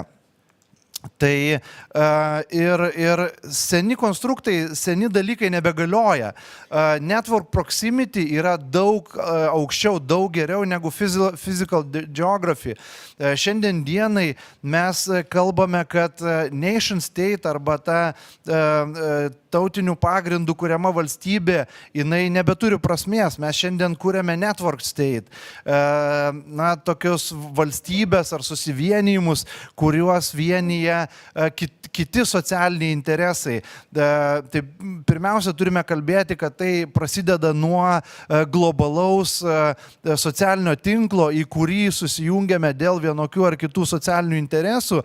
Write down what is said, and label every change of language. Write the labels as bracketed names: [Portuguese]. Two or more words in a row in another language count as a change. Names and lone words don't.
[Lithuanian] Tai ir seni konstruktai, seni dalykai nebegalioja. [English] Network proximity [Lithuanian] yra daug aukščiau, daug geriau negu [English] physical geography. [Lithuanian] Šiandien dienai mes kalbame, kad [English] nation state [Lithuanian] arba ta tautinių pagrindų kuriama valstybė, jinai nebeturi prasmės. Mes šiandien kūrėme [English] network state. [Lithuanian] Tokios valstybės ar susivienijimus, kuriuos vienyje kiti socialiniai interesai. Tai pirmiausia, turime kalbėti, kad tai prasideda nuo globalaus socialinio tinklo, į kurį susijungiame dėl vienokių ar kitų socialinių interesų.